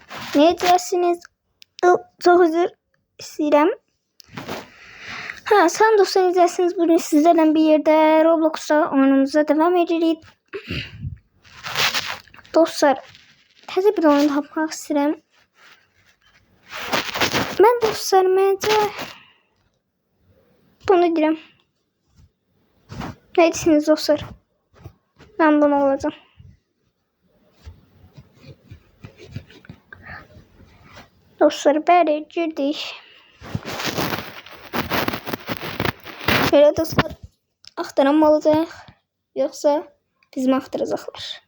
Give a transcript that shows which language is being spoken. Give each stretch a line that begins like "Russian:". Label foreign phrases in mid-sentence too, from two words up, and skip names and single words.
Turkish: Ne dersiniz? Çok özür istəyirəm.
Azerbaijani: Salam dostlar, izlərsiniz.
Turkish: Bugün sizlerle bir yerde Roblox'ta oyunumuza devam edirik.
Azerbaijani: Dostlar, təzə bir oyun tapmaq istəyirəm. Ben dostlar, məncə bunu deyirəm. Ne deyirsiniz dostlar?
Turkish: Ben bunu alacağım.
Azerbaijani: Dostlar, bəli, girdik. Şöyle dostlar, axtaran mı olacaq, yoksa biz mi axtaracaqlar?